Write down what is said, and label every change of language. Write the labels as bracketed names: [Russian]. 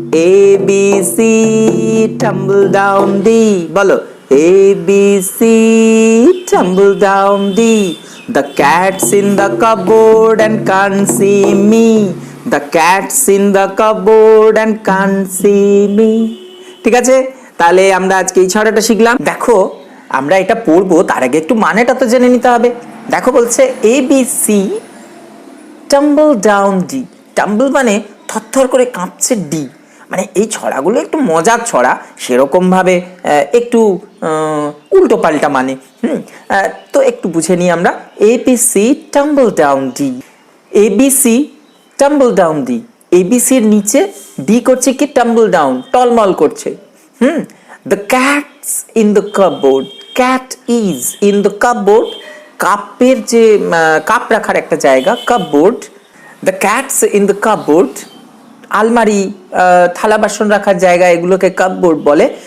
[English] A B C tumble down D, [Bangla] বলো [English] A B C tumble down D, the cat's in the cupboard and can't see me, the cat's in the cupboard and can't see me. [Bangla] ঠিক আছে, তাহলে আমরা আজকে এই ছড়াটা শিখলাম। দেখো, আমরা এটা পড়বো তার আগে একটু মানেটা তো জেনে নিতে হবে। দেখো বলছে [English] A B C tumble down D, [Bangla] tumble মানে থরথর করে কাঁপছে ডি, মানে এই ছড়াগুলো একটু মজার ছড়া, সেরকমভাবে একটু উল্টো পাল্টা মানে। তো একটু বুঝে নিই আমরা। [English] A B C tumble down D, A B C tumble down D, ABC [Bangla] এর নিচে ডি করছে কি টাম্বল ডাউন, টলমল করছে। [English] the cat's in the cupboard, cat is in the cupboard, [Bangla] কাপের যে কাপ রাখার একটা জায়গা, [English] Cupboard. The cat's in the cupboard, [Bangla] আলমারি, থালা বাসন রাখার জায়গা, এগুলোকে কাপবোর্ড বলে।